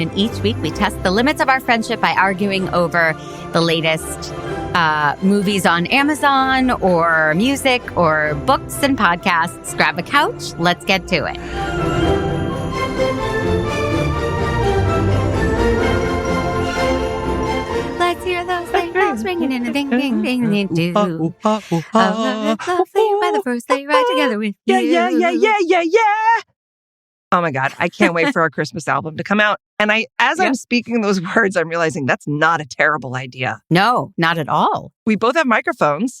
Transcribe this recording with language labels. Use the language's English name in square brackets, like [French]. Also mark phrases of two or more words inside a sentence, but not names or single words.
[English] And each week we test the limits of our friendship by arguing over the latest movies on Amazon or music or books and podcasts. Grab a couch. Let's get to it. Let's hear those sleigh bells ringing in a ding, ding, ding, ding, do. Lovely by the first sleigh ride together with you. Yeah. Oh my God. I can't wait for our Christmas album to come out. And I'm speaking those words, I'm realizing that's not a terrible idea. No, not at all. We both have microphones.